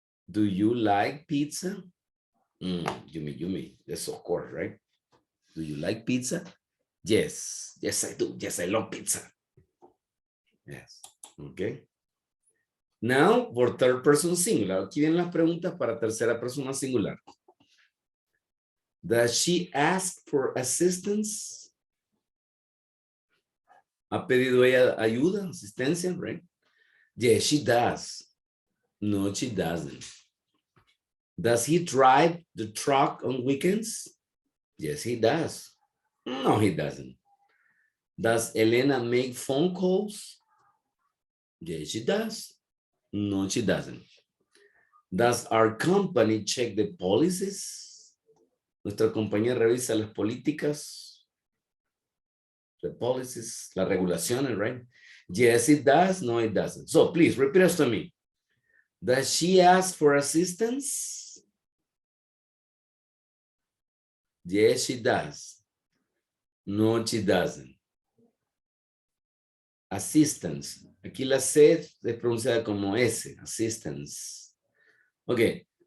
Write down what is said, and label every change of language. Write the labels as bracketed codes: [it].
[en] Do you like pizza? You yes, of course, right? Do you like pizza? Yes, yes, I do. Yes, I love pizza. Yes, okay. Now, for third person singular. [es] Aquí vienen las preguntas para tercera persona singular. [en] Does she ask for assistance? [es] ¿Ha pedido ella ayuda, asistencia, [en] right? Yes, she does. No, she doesn't. Does he drive the truck on weekends? Yes, he does. No, he doesn't. Does Elena make phone calls? Yes, she does. No, she doesn't. Does our company check the policies? [es] Nuestra compañía revisa las políticas, [en] the policies, [es] las regulaciones, [en] right? Yes, it does. No, it doesn't. So please repeat after me. Does she ask for assistance? Yes, she does. No, she doesn't. Assistance. [es] Aquí la C es pronunciada como S, [en] assistance. Okay.